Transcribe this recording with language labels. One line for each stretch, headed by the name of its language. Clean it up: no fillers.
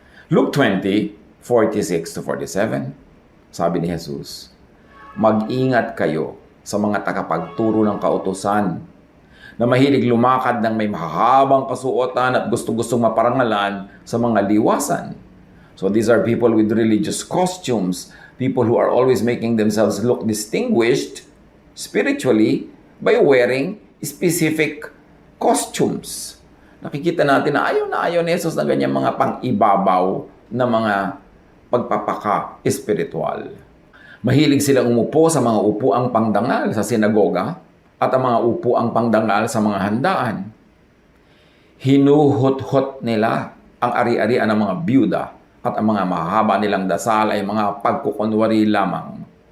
Filipino: Luke 20:46-47, sabi ni Jesus, mag-ingat kayo sa mga tagapagturo ng kautusan na mahilig lumakad ng may mahahabang kasuotan at gustong-gustong maparangalan sa mga liwasan.
English: So these are people with religious costumes, people who are always making themselves look distinguished spiritually by wearing specific costumes.
Filipino: Nakikita natin na ayaw ni Jesus ng ganyang mga pang-ibabaw na mga pagpapaka-espiritual. Mahilig silang umupo sa mga upuang pangdangal sa sinagoga at ang mga upuang pangdangal sa mga handaan. Hinuhot-hot nila ang ari-arian ng mga byuda at ang mga mahaba nilang dasal ay mga pagkukunwari lamang.